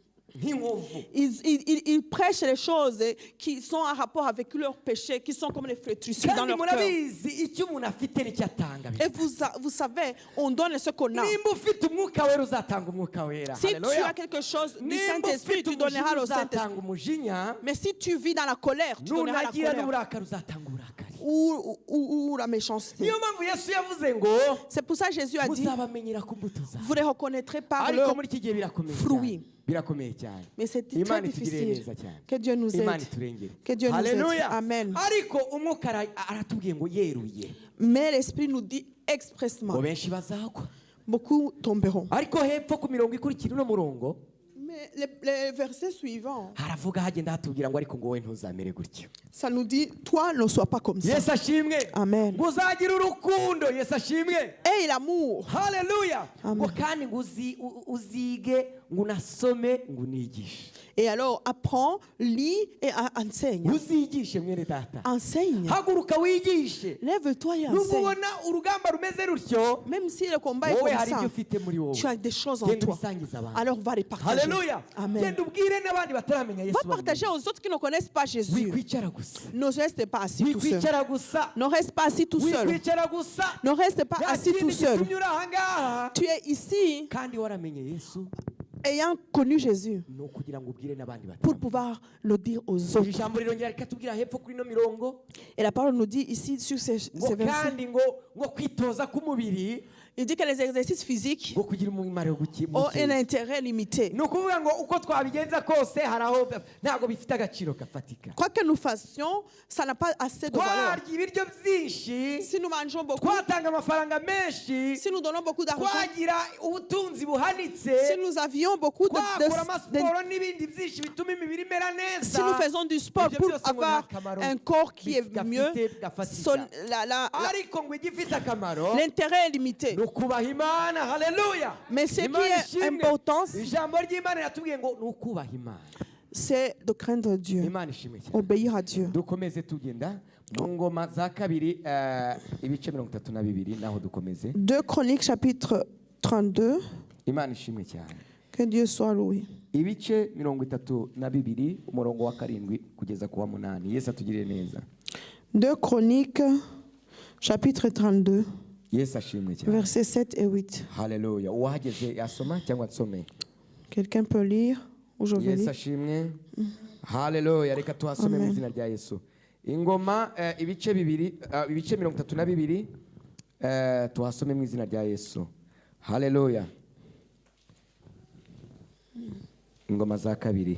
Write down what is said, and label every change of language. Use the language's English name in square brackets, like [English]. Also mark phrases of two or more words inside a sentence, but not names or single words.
[Kinyarwanda] nk'inkovu. [French] Ils prêchent les choses qui sont en rapport avec leurs péchés, qui sont comme les flétrissures dans [Kinyarwanda] kandi [French] leur cœur. [Kinyarwanda] murabizi icyo umuntu afite nicyo atanga. [French] Et vous savez, on donne ce qu'on a. [Kinyarwanda] nimba ufite umwuka wera uzatanga umwuka wera. [French] Si tu [Kinyarwanda] Haleluya. [French] as quelque chose du [Kinyarwanda] nimba [French] Saint-Esprit, [Kinyarwanda] ufite [French] tu donneras [Kinyarwanda] umujinya [French] au Saint-Esprit. [Kinyarwanda] uzatanga umujinya. [French] Mais si tu vis dans la colère, tu donneras la [Kinyarwanda] nunagira [French] colère. [Kinyarwanda] n'uburakari uzatanga uburakari. [French] Ou la méchanceté. [Kinyarwanda] niyo mpamvu yesu yavuze ngo [French] C'est pour ça que Jésus a dit, [Kinyarwanda] muzabamenyera ku mbuto zabo. [French] vous les reconnaîtrez par [Kinyarwanda] ariko [French] leurs [Kinyarwanda] muri iki gihe birakomeye [French] fruits. [Kinyarwanda] cyane. birakomeye cyane. [French] Mais c'est très [Kinyarwanda] Imana itugirire [French] difficile. [Kinyarwanda] neza cyane. [French] Que Dieu nous [Kinyarwanda] Imana [French] aide. [Kinyarwanda] iturengere. [French] Que Dieu nous aide. [Kinyarwanda] Haleluya. [French] Amen. [Kinyarwanda] ariko umwuka aratubwiye ngo yeruye [French] Mais l'Esprit nous dit [Kinyarwanda] ngo [French] expressement, [Kinyarwanda] benshi bazagwa. [French] beaucoup tomberont. [Kinyarwanda] ariko hepfo ku mirongo ikurikira uno murongo [French] Mais les versets suivants, [Kinyarwanda] haravuga hagenda hatubwira ngo ariko ngo wowe ntuzamere gutyo. [French] ça nous dit, toi ne sois pas comme ça. [Kinyarwanda] yesu ashimwe. [French] Amen. [Kinyarwanda] ngo uzagira urukundo. yesu ashimwe. [French] Et l'amour. [Kinyarwanda] haleluya. [French] Amen. [Kinyarwanda] ngo kandi ngo uzige ngo unasome ngo unigishe. [French] Et alors, apprends, lis et enseigne. [Kinyarwanda] uzigishe mwene data. [French] Enseigne. [Kinyarwanda] haguruka wigishe. [French] Lève-toi et enseigne. [Kinyarwanda] nubona urugamba rumeze rutyo [French] Même si le combat est [Kinyarwanda] wowe [French] comme [Kinyarwanda] hari ibyo [French] ça, [Kinyarwanda] ufite muri wowe. [French] tu as des choses en [Kinyarwanda] genda [French] toi. [Kinyarwanda] ubisangize abandi. [French] Alors va les partager. [Kinyarwanda] haleluya. [French] Amen. [Kinyarwanda] genda ubwire n'abandi bataramenya yesu. [French] Va partager aux autres qui ne connaissent pas Jésus. [Kinyarwanda] wikwicara gusa. [French] Ne reste pas assis tout seul. [Kinyarwanda] wikwicara gusa. [French] Ne reste pas assis tout seul. [Kinyarwanda] wikwicara gusa. [French] Ne reste pas [Kinyarwanda] nta [French] assis tout [Kinyarwanda] kindi [French] seul. [Kinyarwanda] gitumye uri aha ngaha [French] Tu es ici [Kinyarwanda] kandi waramenye yesu [French] ayant connu Jésus [Kinyarwanda] ni ukugira ngo ubwire n'abandi [French] pour [Kinyarwanda] bataramenya. [French] pouvoir le dire aux [Kinyarwanda] iri [French] autres. [Kinyarwanda] jambo rirongera rikatubwira hepfo kuri ino mirongo [French] Et la parole nous dit ici sur ces [Kinyarwanda] ngo [French] versets, [Kinyarwanda] kandi ngo kwitoza k'umubiri [French] il dit que les exercices physiques [Kinyarwanda] ngo kugira umumaro [French] ont un intérêt limité. [Kinyarwanda] ni ukuvuga ngo uko twabigenza kose hari aho ntabwo bifite agaciro gafatika. [French] Quoi que nous fassions, ça n'a pas assez de valeur. [Kinyarwanda] twarya ibiryo byinshi, [French] Si nous mangeons beaucoup, [Kinyarwanda] twatanga amafaranga menshi, [French] si nous donnons beaucoup d'argent, [Kinyarwanda] twagira ubutunzi buhanitse, [French] si nous avions beaucoup [Kinyarwanda] twakora amasiporo n'ibindi byinshi bituma imibiri imera [French] si nous [Kinyarwanda] neza. [French] faisons du sport [Kinyarwanda] Ibyo [French] pour [Kinyarwanda] byose ngo [French] avoir [Kinyarwanda] nta kamaro [French] un corps qui est [Kinyarwanda] gafite [French] mieux, [Kinyarwanda] gafatika. ariko ngo igifite akamaro [French] l'intérêt est limité. [Kinyarwanda] ni ukubaha imana. haleluya. [French] Mais ce qui [Kinyarwanda] Imana [French] est [Kinyarwanda] ishimwe. [French] important, [Kinyarwanda] ijambo ry'imana riratubwiye ngo ni ukubaha imana. [French] c'est de craindre Dieu, [Kinyarwanda] imana ishimwe cyane. [French] obéir à Dieu. [Kinyarwanda] dukomeze tugenda mu ngoma za kabiri ibice 32 naho dukomeze. [French] 2 Chroniques chapitre 32. [Kinyarwanda] imana ishimwe cyane. [French] Que Dieu soit loué. [Kinyarwanda] ibice 32 umurongo wa 7 kugeza ku wa 8. yesu atugirire neza. [French] 2 Chroniques chapitre 32 [Kinyarwanda] yesu ashimwe cyane. [French] versets 7 et 8. [Kinyarwanda] haleluya. uwahageze yasoma cyangwa nsome. [French] Quelqu'un peut lire ou je vais [Kinyarwanda] yesu [French] lire? [Kinyarwanda] ashimwe. haleluya. reka tuhasome mu [French] Amen. [Kinyarwanda] izina rya yesu. ingoma ibice 32 tuhasome mu izina rya yesu. haleluya. ingoma za kabiri.